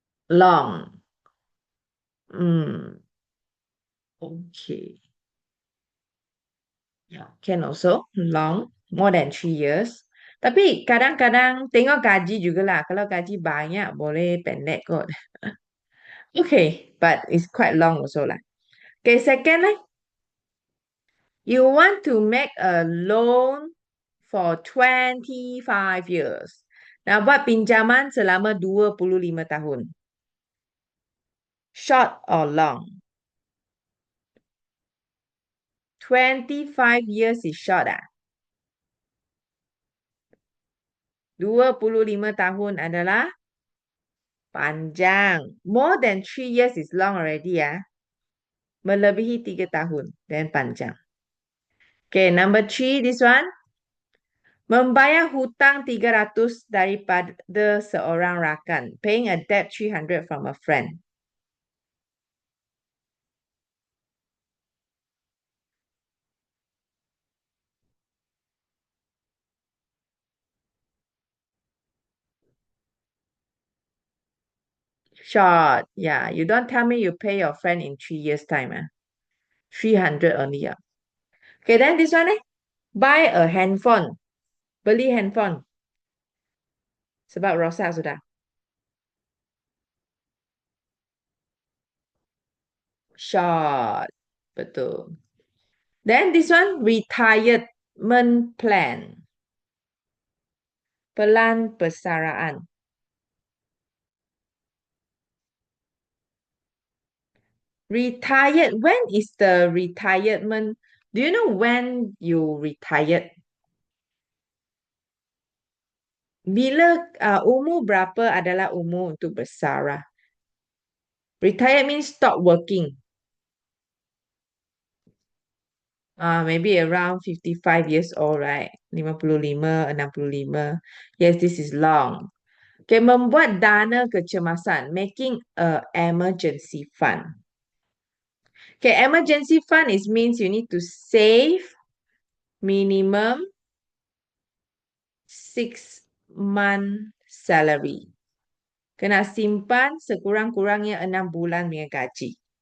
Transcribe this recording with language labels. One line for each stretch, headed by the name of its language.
English: Long. Hmm. Okay. Yeah, can also long, more than 3 years.
Malay: Tapi kadang-kadang tengok gaji jugalah. Kalau gaji banyak boleh pendek kot.
English: Okay, but it's quite long also lah. Okay, second lah. You want to make a loan for 25 years.
Malay: Nak buat pinjaman selama 25 tahun.
English: Short or long? 25 years is short
Malay: 25 tahun adalah panjang.
English: More than 3 years is long already
Malay: Melebihi 3 tahun dan panjang.
English: Okay, number 3, this one.
Malay: Membayar hutang 300 daripada seorang rakan.
English: Paying a debt 300 from a friend. Short. Yeah, you don't tell me you pay your friend in 3 years time. 300 only. Okay, then this one. Buy a handphone.
Malay: Beli handphone. Sebab rosak sudah.
English: Short.
Malay: Betul.
English: Then this one, retirement plan.
Malay: Pelan persaraan.
English: Retired. When is the retirement? Do you know when you retired?
Malay: Bila umur berapa adalah umur untuk bersara?
English: Retired means stop working. Maybe around 55 years old, right? 55, 65. Yes, this is long.
Malay: Okay, membuat dana kecemasan.
English: Making a emergency fund. Okay, emergency fund is means you need to save minimum 6 month salary.
Malay: Kena simpan sekurang-kurangnya 6 bulan punya gaji.